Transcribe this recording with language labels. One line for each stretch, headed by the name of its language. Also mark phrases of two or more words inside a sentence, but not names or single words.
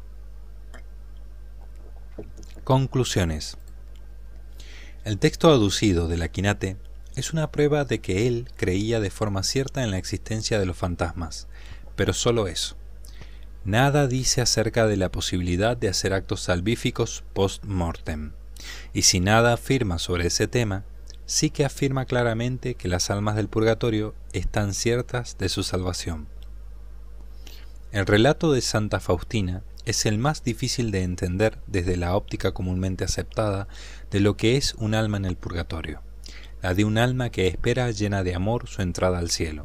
Spanish: Conclusiones. El texto aducido del Akinate es una prueba de que él creía de forma cierta en la existencia de los fantasmas, pero solo eso. Nada dice acerca de la posibilidad de hacer actos salvíficos post-mortem. Y si nada afirma sobre ese tema, sí que afirma claramente que las almas del purgatorio están ciertas de su salvación. El relato de Santa Faustina es el más difícil de entender desde la óptica comúnmente aceptada de lo que es un alma en el purgatorio, la de un alma que espera llena de amor su entrada al cielo.